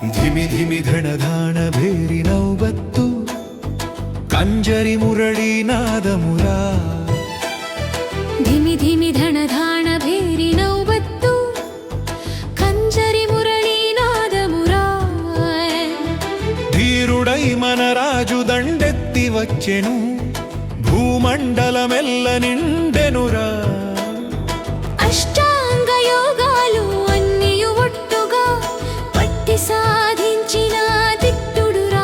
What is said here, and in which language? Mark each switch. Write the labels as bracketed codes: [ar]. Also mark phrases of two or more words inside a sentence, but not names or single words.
[kn] ಧಿಮಿ ಧಿಮಿ ಧಣಧಾಣ ಭೇರಿ ನೌಬತ್ತು ಕಂಜರಿ ಮುರಳಿ ನಾದ ಮುರಾ ಧಿಮಿ ಧಿಮಿ ಧಣಧಾಣ ಭೇರಿ ನೌಬತ್ತು ಕಂಜರಿ ಮುರಳಿ ನಾದ ಮುರಾ [te] ధీరుడై మన రాజు దండెత్తి వచ్చెను భూమండలమెల్ల నిండెనురా అష్టాంగ యోగాలు అన్నియు ఒట్టుగా పట్టి సాధించిన దిట్టుడురా